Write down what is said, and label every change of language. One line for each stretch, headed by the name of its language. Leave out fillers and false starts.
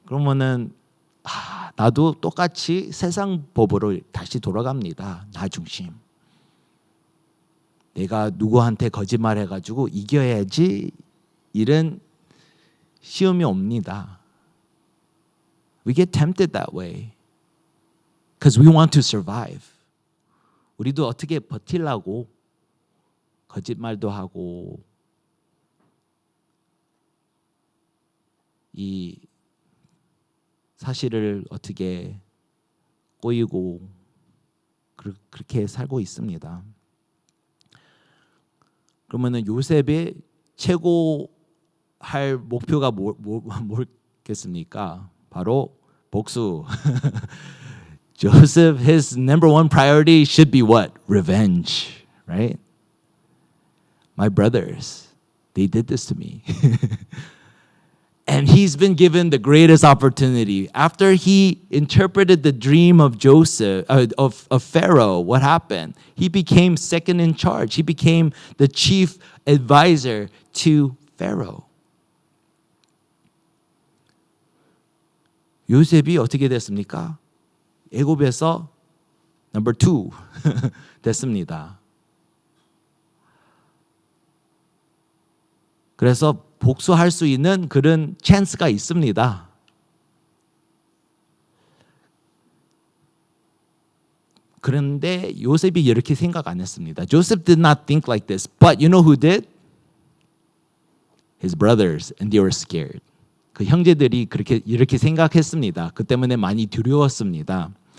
Korean: 그러면은 나도 똑같이 세상 법으로 다시 돌아갑니다. 나 중심. 내가 누구한테 거짓말해가지고 이겨야지 이런 시험이 옵니다.
English: We get tempted that way because we want to survive.
Korean: 우리도 어떻게 버틸라고 거짓말도 하고 이 사실을 어떻게 꼬이고 그렇게 살고 있습니다. 그러면은 요셉의 최고 할 목표가 뭐겠습니까? 바로 복수.
English: Joseph, his number one priority should be what? Revenge, right? My brothers, they did this to me. And he's been given the greatest opportunity. After he interpreted the dream of Joseph, of Pharaoh, what happened? He became second in charge. He became the chief advisor to Pharaoh.
Korean: 요셉이 어떻게 됐습니까? 애굽에서 number 2 됐습니다. 그래서 복수할 수 있는 그런 찬스가 있습니다. 그런데 요셉이 이렇게 생각 안 했습니다.
English: Joseph did not think like this. But you know who did? His brothers, and they were scared.
Korean: 그 형제들이 이렇게 생각했습니다. 그 때문에 많이 두려웠습니다.